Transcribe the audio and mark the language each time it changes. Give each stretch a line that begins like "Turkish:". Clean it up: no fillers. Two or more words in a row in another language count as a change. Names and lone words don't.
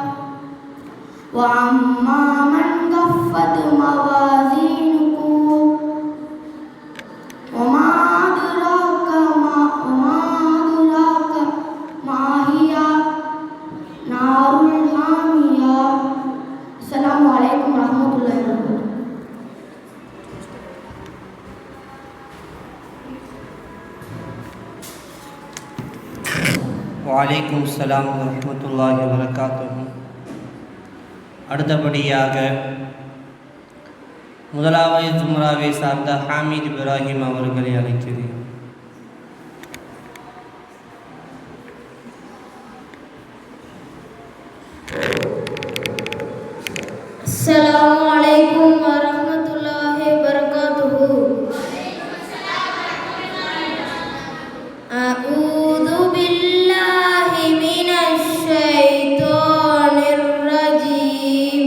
Arabic: وأما من خفت موازينه وما أدراك ما هي نار حامية. السلام عليكم ورحمة الله وبركاته. وعليكم السلام ورحمة الله وبركاته.
Tamil: அடுத்தபடியாக முதலாவது ஜும்ராவை சார்ந்த ஹாமித் இப்ராஹிம் அவர்களை அழைக்கிறேன்.
Arabic: السلام عليكم ورحمة الله وبركاته. أعوذ بالله من الشيطان الرجيم.